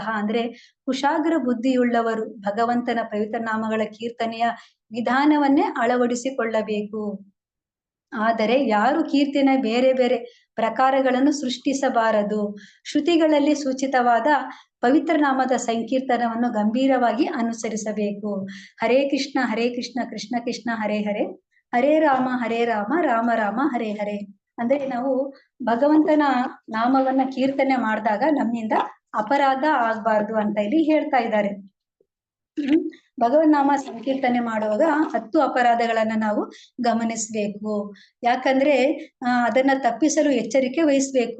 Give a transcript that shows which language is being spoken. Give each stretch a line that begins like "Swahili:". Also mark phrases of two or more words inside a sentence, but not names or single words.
Kannada: ಅಂದ್ರೆ ಕುಶಾಗ್ರ ಬುದ್ಧಿಯುಳ್ಳವರು ಭಗವಂತನ ಪವಿತ್ರ ನಾಮಗಳ ಕೀರ್ತನೆಯ ವಿಧಾನವನ್ನೇ ಅಳವಡಿಸಿಕೊಳ್ಳಬೇಕು. ಆದರೆ ಯಾರು ಕೀರ್ತನೆ ಬೇರೆ ಬೇರೆ ಪ್ರಕಾರಗಳನ್ನು ಸೃಷ್ಟಿಸಬಾರದು. ಶ್ರುತಿಗಳಲ್ಲಿ ಸೂಚಿತವಾದ ಪವಿತ್ರ ನಾಮದ ಸಂಕೀರ್ತನವನ್ನು ಗಂಭೀರವಾಗಿ ಅನುಸರಿಸಬೇಕು.
Sanskrit: ಹರೇ ಕೃಷ್ಣ ಕೃಷ್ಣ ಕೃಷ್ಣ ಹರೇ ಹರೇ, ಹರೇ ರಾಮ ರಾಮ ರಾಮ ಹರೇ ಹರೇ.
Kannada: ಅಂದ್ರೆ ನಾವು ಭಗವಂತನ ನಾಮವನ್ನ ಕೀರ್ತನೆ ಮಾಡಿದಾಗ ನಮ್ಮಿಂದ ಅಪರಾಧ ಆಗ್ಬಾರ್ದು ಅಂತ ಇಲ್ಲಿ ಹೇಳ್ತಾ ಇದ್ದಾರೆ. ಭಗವನ್ ನಾಮ ಸಂಕೀರ್ತನೆ ಮಾಡುವಾಗ 10 ಅಪರಾಧಗಳನ್ನ ನಾವು ಗಮನಿಸಬೇಕು. ಯಾಕಂದ್ರೆ ಅದನ್ನ ತಪ್ಪಿಸಲು ಎಚ್ಚರಿಕೆ ವಹಿಸ್ಬೇಕು.